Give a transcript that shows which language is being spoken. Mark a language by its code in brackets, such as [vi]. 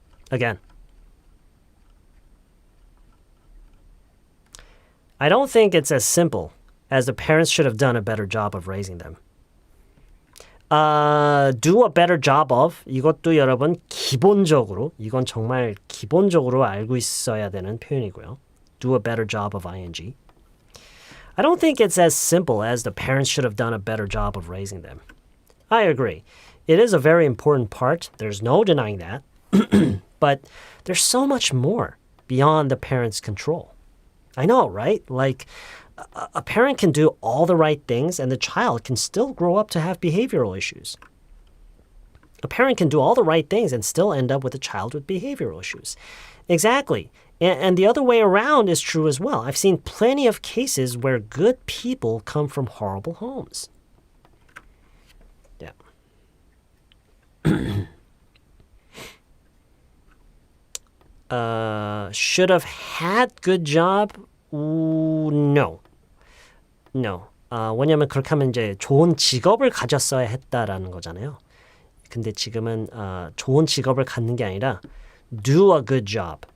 [en] Again. I don't think it's as simple as the parents should have done a better job of raising them. Do a better job of [ko] 이것도 여러분 기본적으로 이건 정말 기본적으로 알고 있어야 되는 표현이고요. [en] Do a better job of ing. I don't think it's as simple as the parents should have done a better job of raising them. I agree. It is a very important part. There's no denying that. But there's so much more beyond the parents' control. I know, right? Like a parent can do all the right things and the child can still grow up to have behavioral issues. A parent can do all the right things and still end up with a child with behavioral issues. Exactly. And the other way around is true as well. I've seen plenty of cases where good people come from horrible homes. Yeah. Should have had good job? No. No. [ko] 왜냐면 그렇게 하면 이제 좋은 직업을 가졌어야 했다라는 거잖아요. 근데 지금은 좋은 직업을 갖는 게 아니라 [en] do a good job.